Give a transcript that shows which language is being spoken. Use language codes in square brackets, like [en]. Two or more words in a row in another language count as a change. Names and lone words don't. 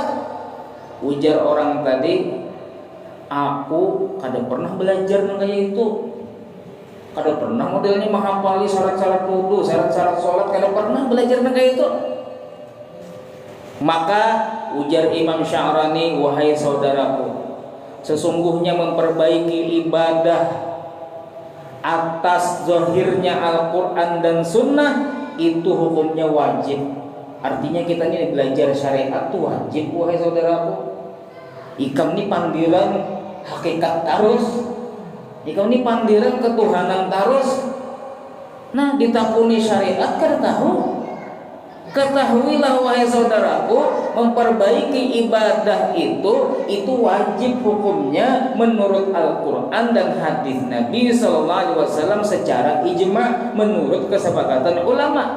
[bjn] Ujar orang tadi, aku kada pernah belajar kayak itu, kada pernah modelnya menghafali syarat-syarat wudu, syarat-syarat sholat, kada pernah belajar kayak itu. [id] Maka ujar Imam Sya'rani, wahai saudaraku, sesungguhnya memperbaiki ibadah atas zahirnya Al-Quran dan Sunnah itu hukumnya wajib. Artinya kita ini belajar syariat itu wajib, wahai saudaraku. [bjn] Ikam ini pandiran hakikat tarus, ikam ini pandiran ketuhanan tarus. Nah, ditakuni syariat kada tahu. [id] Ketahuilah wahai saudaraku, memperbaiki ibadah itu wajib hukumnya menurut Al-Quran dan hadis Nabi SAW secara ijma' menurut kesepakatan ulama.